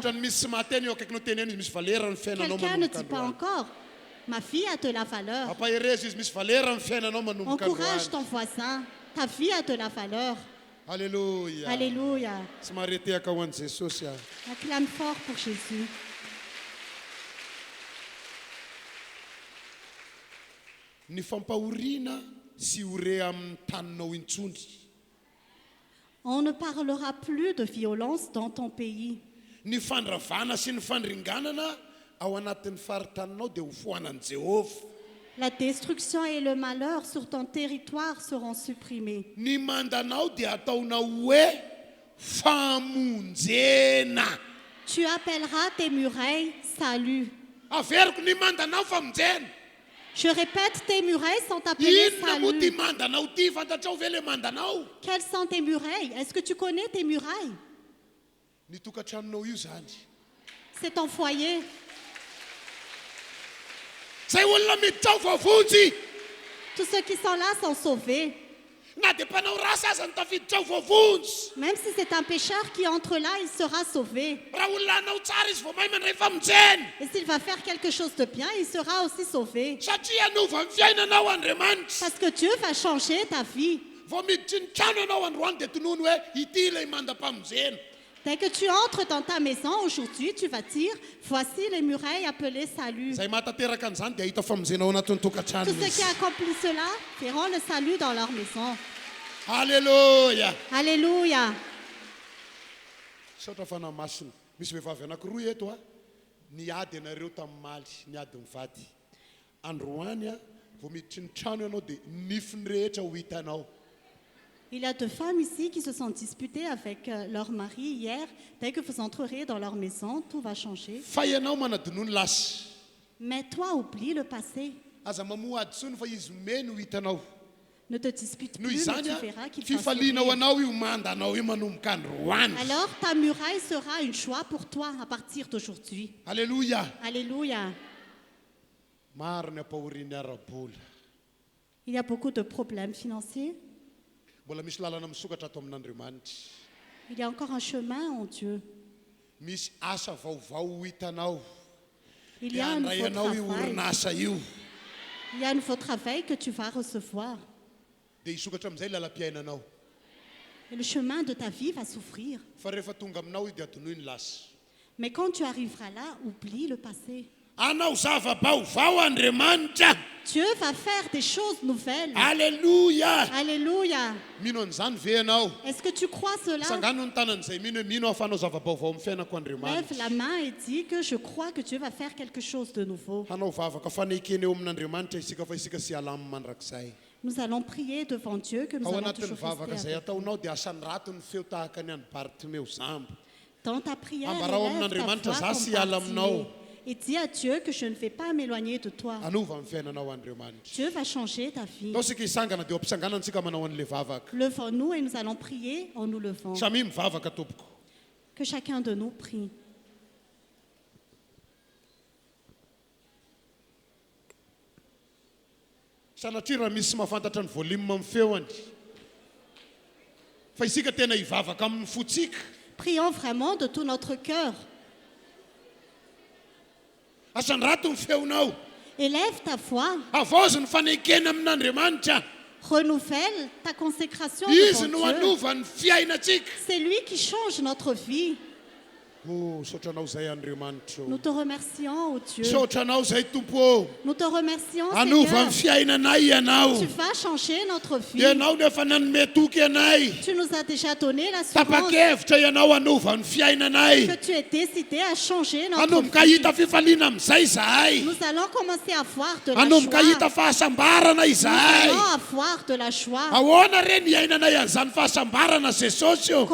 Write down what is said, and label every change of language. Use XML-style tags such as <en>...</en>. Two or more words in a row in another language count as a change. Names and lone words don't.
<fr>Quelqu'un ne dit pas encore, ma vie a de la valeur. Encourage ton voisin, ta vie a de la valeur. Alléluia. Alléluia. Acclame fort pour Jésus.</fr> <mg>Ny fampaorina sy orea amin'ny taninao intsony.</mg> <fr>On ne parlera plus de violence dans ton pays.</fr> <mg>Ny fandravana sy ny fandringanana ao anatin'ny faritaninao dia ho foanan'i Jehovah.</mg> <fr>La destruction et le malheur sur ton territoire seront supprimés.</fr> <mg>Ny mandanao dia ataonao hoe famonjena.</mg> <fr>Tu appelleras tes murailles salut.</fr> <mg>Averiko ny mandanao famonjena.</mg> <fr>Je répète, tes murailles sont appelées</fr> <mg>Inona moa ty</mg> <fr>salut.</fr> <mg>mandanao ty fantatrao ve le mandanao?</mg> <fr>Quelles sont tes murailles? Est-ce que tu connais tes murailles?</fr> <mg>Ny tokantranonao io zany.</mg> <fr>C'est ton foyer.</fr> <mg>Zay olona miditra ao voavonjy.</mg> <fr>Tous ceux qui sont là sont sauvés.</fr> <mg>Na dia mpanao ratsy aza ny tafiditra ao voavonjy.</mg> <fr>Même si c'est un pécheur qui entre là, il sera sauvé.</fr> <mg>Raha olona anao tsara izy vao mahay mandray famonjena.</mg> <fr>Et s'il va faire quelque chose de bien, il sera aussi sauvé.</fr> <mg>Satria anova ny fiainanao Andriamanitra.</mg> <fr>Parce que Dieu va changer ta vie.</fr> <mg>Vao miditry ny trano anao androany dia tonoiny hoe ity ilay mandam-pamonjena.</mg> <fr>Dès que tu entres dans ta maison aujourd'hui, tu vas dire, voici les murailles appelées salut.</fr> <mg>Zay mahatateraka an'izany dia hita famonjena ao anatin'ny tokantrano</mg> <fr>Tous ceux</fr> <mg>izy.</mg> <fr>qui accomplissent cela verront le salut dans leur maison. Alléluia. Alléluia.</fr> <mg>Saotra fanahy-masina. Misy vehivavy anankiroa eto a. Niady ianareo tamin'ny maly, niady mivady. Androany a, vao miditry ny trano ianao dia nifiny rehetra ho hitanao.</mg> <fr>Il y a 2 femmes ici qui se sont disputées avec leur mari hier. Dès que vous entrerez dans leur maison, tout va changer.</fr> <mg>Fa ianao manadinoa ny lasa.</mg> <fr>Mais toi, oublie le passé.</fr> <mg>Aza mamoa adsony fa izy meny ho hitanao.</mg> <fr>Ne te dispute</fr> <mg>Noho</mg> <fr>plus, mais</fr> <mg>izany</mg> <fr>tu</fr> <mg>a,</mg> <fr>verras qu'il va</fr> <mg>fifalianao</mg> <fr>sourire.</fr> <mg>anao io mandanao io manomboka androany.</mg> <fr>Alors ta muraille sera une joie pour toi à partir d'aujourd'hui. Alléluia. Alléluia.</fr> <mg>Maro ny ampahoriany ara-bola.</mg> <fr>Il y a beaucoup de problèmes financiers.</fr> <mg>Mbola misy lalana misokatra ato amin'Andriamanitra.</mg> <fr>Il y a encore un chemin en Dieu.</fr> <mg>Misy asa vaovao ho hitanao.</mg> <fr>Il y a un</fr> <mg>Handray</mg> <fr>nouveau</fr> <mg>anao io</mg> <fr>travail.</fr> <mg>orinasa io.</mg> <fr>Il y a un nouveau travail que tu vas recevoir.</fr> <mg>Dia hisokatra amin'izay lalam-piainanao.</mg> <fr>Et le chemin de ta vie va s'ouvrir.</fr> <mg>Fa rehefa tonga aminao io dia atonoy ny lasa.</mg> <fr>Mais quand tu arriveras là, oublie le passé.</fr> <mg>Anao zava-baovao Andriamanitra.</mg> <fr>Dieu va faire des choses nouvelles. Alléluia. Alléluia.</fr> <mg>Mino an'izany ve ianao?</mg> <fr>Est-ce que tu crois cela?</fr> <mg>Sangano ny tanan'izay mino hoe mino aho fa anao zava-baovao amin'ny fiainako</mg> <fr>Lève</fr> <mg>Andriamanitra.</mg> <fr>la main et dis que je crois que Dieu va faire quelque chose de nouveau.</fr> <mg>Hanao vavaka fanekeny eo amin'Andriamanitra isika fa isika sy alamy mandrakizay.</mg> <fr>Nous allons prier devant Dieu que nous</fr> <mg>Ao</mg> <fr>allons</fr> <mg>anatin'ny</mg> <fr>toujours</fr> <mg>vavaka</mg> <fr>rester</fr> <mg>izay</mg> <fr>avec.</fr> <mg>ataonao dia asan'ny rato ny feo tahaka ny an'ny Bartimeo zambo.</mg> <fr>Dans ta prière,</fr> <mg>Ambarao</mg> <fr>élève ta</fr> <mg>amin'Andriamanitra</mg> <fr>voix</fr> <mg>za</mg> <fr>comme</fr> <mg>sy hiala aminao.</mg> <fr>Bartimée et dis à Dieu que je ne vais pas m'éloigner de toi.</fr> <mg>Anova amin'ny fiainanao Andriamanitra.</mg> <fr>Dieu va changer ta vie.</fr> <mg>Tao sika hisangana dia ampisanganantsika manao an'ilay vavaka.</mg> <fr>Levons-nous et nous allons prier en nous levant.</fr> <mg>Samy mivavaka tompoko.</mg> <fr>Que chacun de nous prie.</fr> <mg>Sanatria raha misy mahafantatra ny volume amin'ny feoany. Fa isika tena hivavaka amin'ny fotsika.</mg> <fr>Prions vraiment de tout notre cœur.</fr> <mg>Asan'ny rato ny feonao.</mg> <fr>Élève ta voix.</fr> <mg>Avozy ny fanekena amin'Andriamanitra.</mg> <fr>Renouvelle ta consécration</fr> <mg>Izy no</mg> <fr>devant Dieu.</fr> <mg>anova ny fiainatsika.</mg> <fr>C'est lui qui change notre vie.</fr> <mg>Oh, saotranao zay Andriamanitra.</mg> <fr>Nous te remercions, ô Dieu.</fr> <mg>Saotranao zay tompo.</mg> <fr>Nous te remercions,</fr> <mg>Anova ny</mg> <fr>Seigneur.</fr> <mg>fiainanay ianao.</mg> <fr>Tu vas changer notre vie.</fr> <mg>Ianao nefa nanome toky anay.</mg> <fr>Tu nous as déjà donné l'assurance</fr> <mg>Tapa-kevitra ianao anova ny fiainanay.</mg> <fr>que tu es décidé à changer notre</fr> <mg>Anomboka</mg> <fr>vie.</fr> <mg>hita fifaliana amin'izay zahay.</mg> <fr>Nous allons commencer à voir de la</fr> <mg>Anomboka hita</mg> <fr>joie.</fr> <mg>fahasambarana</mg> <fr>Nous</fr> <mg>izahay.</mg> <fr>allons avoir de la joie.</fr> <mg>Ahoana re ny iainanay an'izany fahasambarana Jesosy io.</mg>